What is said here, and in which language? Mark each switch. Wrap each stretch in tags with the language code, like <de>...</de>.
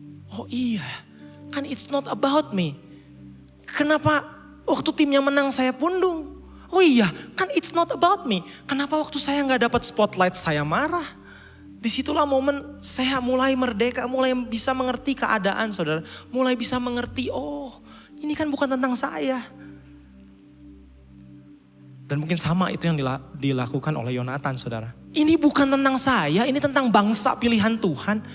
<id>Oh iya, kan</id> <en>it's not about me.</en> <id>Kenapa waktu timnya menang saya pundung? Oh iya, kan</id> <en>it's not about me.</en> <id>Kenapa waktu saya gak dapat spotlight saya marah? Disitulah momen saya mulai merdeka, mulai bisa mengerti keadaan saudara. Mulai bisa mengerti, oh ini kan bukan tentang saya. Dan mungkin sama itu yang dilakukan oleh Yonatan saudara. Ini bukan tentang saya, ini tentang bangsa pilihan Tuhan.</id>